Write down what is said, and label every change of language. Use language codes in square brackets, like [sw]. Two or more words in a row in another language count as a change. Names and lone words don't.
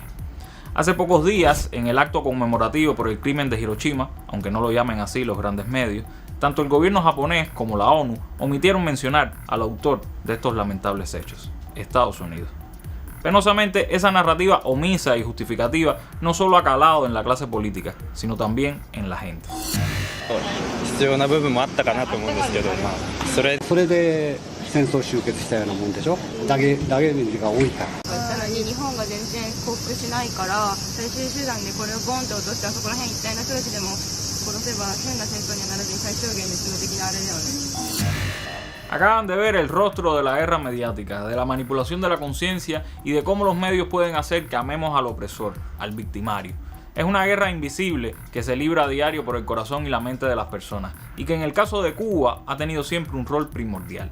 [es] Hace pocos días, en el acto conmemorativo por el crimen de Hiroshima, aunque no lo llamen así los grandes medios, tanto el gobierno japonés como la ONU omitieron mencionar al autor de estos lamentables hechos, Estados Unidos. Penosamente, esa narrativa omisa y justificativa no solo ha calado en la clase política, sino también en la gente. [ja] 必要な部分もあったかなと思うんですけど、それで戦争終結したようなもんでしょ。ダメージが多いから。さらに日本が全然降伏しないから、最終手段でこれをボンと落として、あそこら辺一帯の人たちでも殺せば変な戦争にはならずに最小限で致命的なあれだよね。 [es] Acaban de ver el rostro de la guerra mediática, de la manipulación de la conciencia y de cómo los medios pueden hacer que amemos al opresor, al victimario. Es una guerra invisible que se libra a diario por el corazón y la mente de las personas, y que en el caso de Cuba ha tenido siempre un rol primordial.